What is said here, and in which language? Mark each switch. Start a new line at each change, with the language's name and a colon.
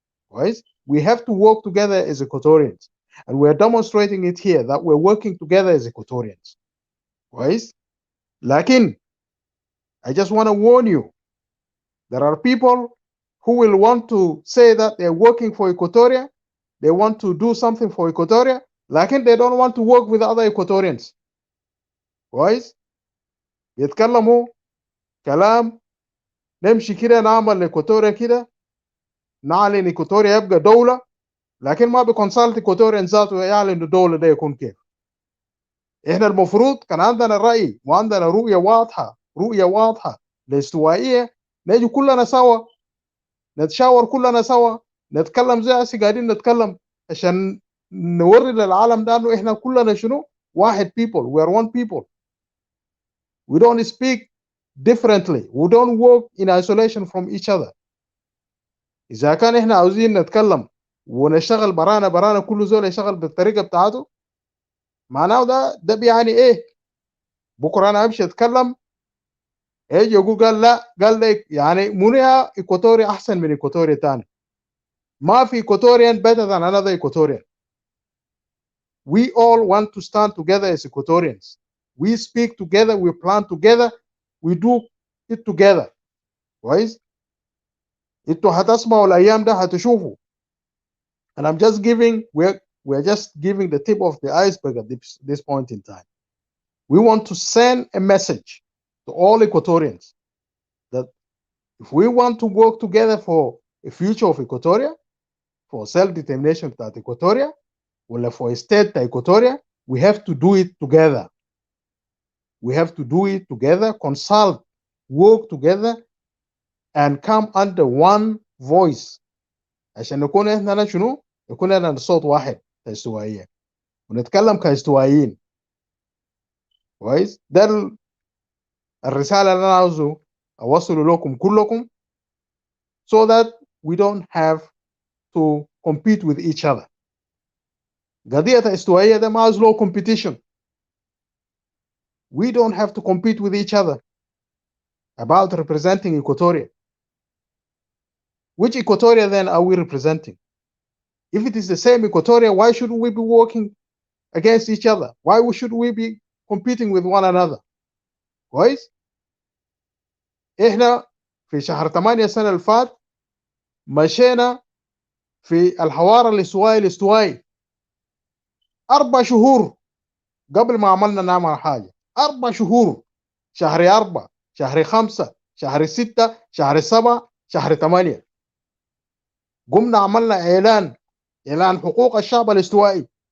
Arabic: كويس؟
English: We have to work together as Equatorians, and we are demonstrating it here that we're working together as Equatorians.
Arabic: كويس؟ لكن
English: I just want to warn you, there are people who will want to say that they're working for Equatoria, they want to do something for Equatoria, لكن they don't want to work with other Equatorians.
Arabic: كويس؟ يتكلموا كلام نمشي كده نعمل إيكواتوريا كده، نعلن إيكواتوريا يبقى دولة، لكن ما بكونسلت إيكواتوريا ذاته يعلن الدولة ده يكون كيف. إحنا المفروض كان عندنا رأي وعندنا رؤية واضحة لاستوائية، نجي كلنا سوا نتشاور كلنا سوا نتكلم زي هسه قاعدين نتكلم عشان نوري للعالم ده إنه إحنا كلنا شنو؟ واحد
English: people, we are one people. We don't speak differently, we don't work in isolation from each other.
Arabic: إذا كان إحنا عاوزين نتكلم ونشتغل برانا كل زول يشتغل بالطريقة بتاعته، معناه ده بيعني إيه؟ بكرة أنا أمشي أتكلم يجي يقول قال لك يعني منها إيكواتوريا أحسن من إيكواتوريا تاني. ما في
English: Equatorian better than another Equatorian. We all want to stand together as Equatorians. We speak together, we plan together, we do it together.
Arabic: كويس؟ انتوا هتسمعوا الأيام ده هتشوفوا.
English: And I'm just giving, we're just giving the tip of the iceberg at this point in time. We want to send a message to all Equatorians that if we want to work together for a future of Equatoria, for self-determination of Equatoria, or for a state Equatoria, we have to do it together. We have to do it together, consult, work together, and come under one voice.
Arabic: عشان نكون احنا شنو؟ يكون لنا صوت واحد كاستوائية ونتكلم كاستوائيين. كويس؟ ده الرسالة اللي أنا عاوزه أوصله لكم كلكم
English: so that we don't have to compete with each other.
Arabic: قضية الاستوائية ده ما عاوز له competition.
English: We don't have to compete with each other about representing Equatoria. Which Equatoria then are we representing? If it is the same Equatoria, why should we be working against each other? Why should we be competing with one another?
Arabic: كويس؟ إحنا في شهر 8 السنة اللي فات مشينا في الحوار الاستوائي 4 شهور قبل ما عملنا نعمل حاجة. 4 شهور، شهر 4، شهر 5، شهر 6، شهر 7، شهر 8 قمنا عملنا إعلان حقوق الشعب الاستوائي.